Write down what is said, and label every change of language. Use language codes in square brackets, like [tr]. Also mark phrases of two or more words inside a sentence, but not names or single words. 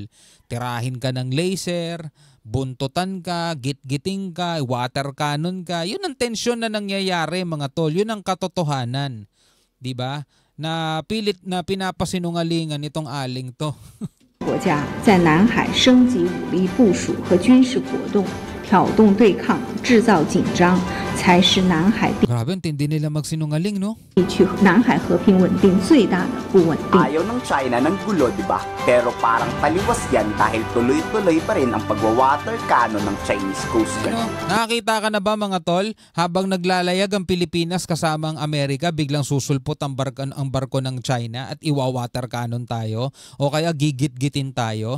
[tl] Tirahin ka ng laser, buntutan ka, gitgiting ka, [en] water cannon [tl] ka. Yun ang tension na nangyayari, mga tol. Yun ang katotohanan. Diba? Na pilit na pinapasinungalingan itong aling to. [zh] 国家在南海升级武力部署和军事活动， 挑动对抗、制造紧张，才是南海 [tl] Grabe, hindi nila magsinungaling, no? [zh] 地区南海和平稳定最大的不稳定。 [tl] Ayaw ng China ng gulo, di ba? Pero parang taliwas yan dahil tuloy-tuloy pa rin ang pagwa-water cannon ng Chinese Coast Guard. Ano? Nakakita ka na ba mga tol? Habang naglalayag ang Pilipinas kasama ang Amerika, biglang susulpot ang barko ng China at iwa-water cannon tayo o kaya gigit-gitin tayo.